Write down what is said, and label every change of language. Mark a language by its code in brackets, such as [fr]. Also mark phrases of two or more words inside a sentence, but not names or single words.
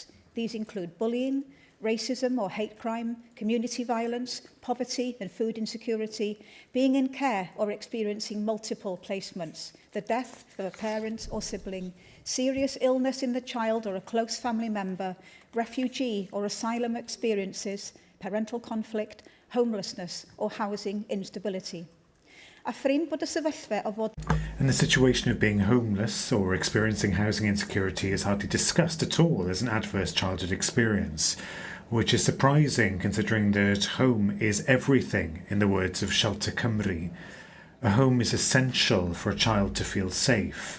[en] These include bullying, racism or hate crime, community violence, poverty and food insecurity, being in care or experiencing multiple placements, the death of a parent or sibling, serious illness in the child or a close family member, refugee or asylum experiences, parental conflict, homelessness or housing instability. [cy] A ffrin bod y sefyllfa o fod... [en] And the situation of being homeless or experiencing housing insecurity is hardly discussed at all as an adverse childhood experience, which is surprising considering that home is everything, in the words of Shelter Cymru. A home is essential for a child to feel safe.